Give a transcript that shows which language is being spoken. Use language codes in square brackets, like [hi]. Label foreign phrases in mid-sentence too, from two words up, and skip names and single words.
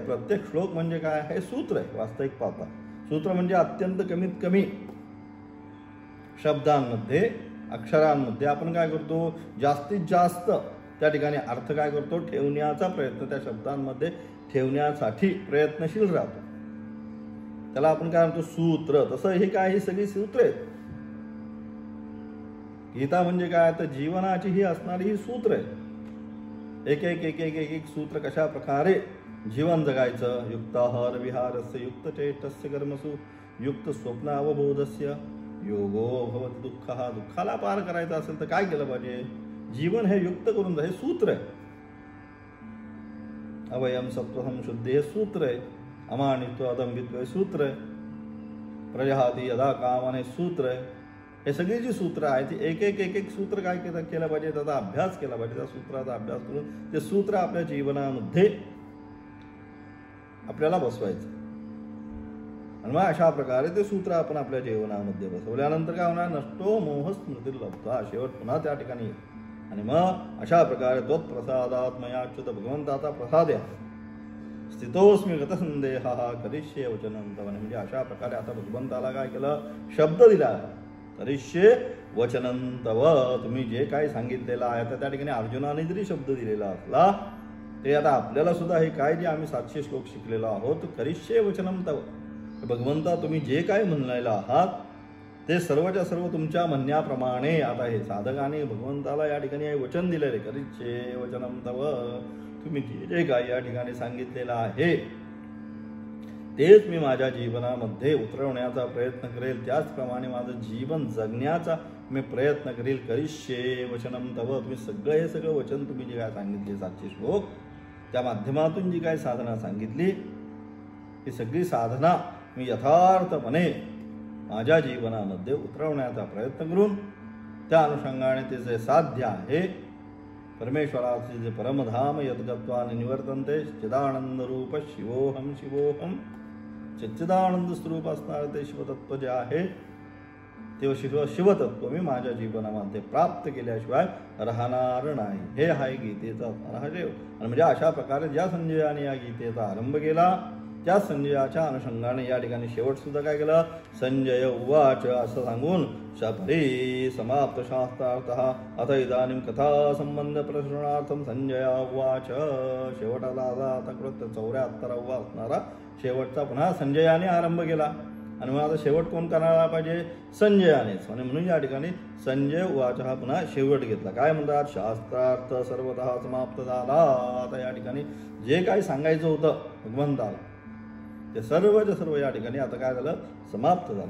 [mr] प्रत्येक श्लोक म्हणजे काय, हे सूत्र आहे. वास्तविक पाहता सूत्र म्हणजे अत्यंत कमीत कमी शब्दांमध्ये, अक्षरांमध्ये आपण काय करतो, जास्तीत जास्त त्या ठिकाणी अर्थ काय करतो, ठेवण्याचा प्रयत्न त्या शब्दांमध्ये ठेवण्यासाठी प्रयत्नशील राहतो. त्याला आपण काय म्हणतो, सूत्र. तसं हे काय, ही सगळी सूत्र आहेत. गीता म्हणजे काय, तर जीवनाची ही असणारी ही सूत्र आहे. एक एक एक एक एक एक सूत्र कशा प्रकारे जीवन जगायचं. [sa] युक्ताहार विहारस्य युक्त चेष्टस्य कर्मसु युक्त स्वप्न अवबोधस्य योगो भवति दुःखः. [mr] दुःखाला पार करायचं असेल तर काय केलं पाहिजे, जीवन हे युक्त करून, हे सूत्र आहे. [sa] अवयम सत्वहम शुद्धी [mr] हे सूत्र आहे. [sa] अमानित्व अदंबित्व [mr] हे सूत्र आहे. [sa] प्रजहाती यदा कामन [mr] हे सूत्र आहे. हे सगळी जी सूत्र आहेत ती एक एक एक एक सूत्र काय केलं पाहिजे, त्याचा अभ्यास केला पाहिजे. त्या सूत्राचा अभ्यास करून ते सूत्र आपल्या जीवनामध्ये आपल्याला बसवायचं. आणि मग अशा प्रकारे ते सूत्र आपण आपल्या जीवनामध्ये बसवल्यानंतर काय होणार, [sa] नष्टो मोह स्मृतिर्लब्ध्वा. [mr] शेवट पुन्हा त्या ठिकाणी येईल. आणि मग अशा प्रकारे त्वत्प्रसादात्मयाच्युत, भगवंताचा प्रसाद आहे. [sa] स्थितोस्मी गतसंदेह करिष्ये वचनं तव. [mr] म्हणजे अशा प्रकारे आता भगवंताला काय केलं, शब्द दिला, [sa] करिष्ये वचनं तव. [mr] तुम्ही जे काही सांगितलेलं आहे तर त्या ठिकाणी अर्जुनाने जरी शब्द दिलेला असला ते आता आपल्याला सुद्धा हे काय जे आम्ही 700 श्लोक शिकलेलो आहोत, [sa] करिष्ये वचनं तव. [mr] भगवंता तुम्ही जे काही म्हणलेलं आहात ते सर्वच्या सर्व तुमच्या म्हणण्याप्रमाणे आता हे साधकाने भगवंताला या ठिकाणी हे वचन दिलेले, [sa] करिष्ये वचनं तव. [mr] तुम्ही जे जे काही या ठिकाणी सांगितलेलं आहे तेच मी माझ्या जीवनामध्ये उतरवण्याचा प्रयत्न करेल, त्याचप्रमाणे माझं जीवन जगण्याचा मी प्रयत्न करील. [sa] करिष्ये वचनम तव. [mr] तुम्ही हे सगळं वचन तुम्ही जे काय सांगितले 700 श्लोक, त्या माध्यमातून जी काय साधना सांगितली, ही सगळी साधना मी यथार्थपणे माझ्या जीवनामध्ये उतरवण्याचा प्रयत्न करून त्या अनुषंगाने ते जे साध्य आहे, परमेश्वराचे जे परमधाम [sa] यद्गत्वान निवर्तन्ते चिदानंद रूप शिवोहम शिवोहम, [mr] सच्चिदानंद स्वरूप असणारे ते शिवतत्व जे आहे, ते शिवतत्व मी माझ्या जीवनामध्ये प्राप्त केल्याशिवाय राहणार नाही. हे आहे गीतेचा रहस्य. आणि म्हणजे अशा प्रकारे ज्या संजयाने या गीतेचा आरंभ केला, त्या संजयाच्या अनुषंगाने या ठिकाणी शेवट सुद्धा काय केलं, [sa] संजय उवाच [mr] असं सांगून [sa] शपरी समाप्त शास्त्रार्थः अथ इदानीं कथा संबंध प्रश्नार्थम संजय उवाच. [mr] शेवटाला आता 74वा असणारा शेवटचा पुन्हा संजयाने आरंभ केला. आणि मग आता शेवट कोण करायला पाहिजे, संजयानेच. आणि म्हणून या ठिकाणी [sa] संजय उवाच [mr] हा पुन्हा शेवट घेतला. काय म्हणतात, शास्त्रार्थ सर्वतः समाप्त झाला. आता या ठिकाणी जे काही सांगायचं होतं भगवंताला ते सर्व या ठिकाणी आता काय झालं, समाप्त झालं.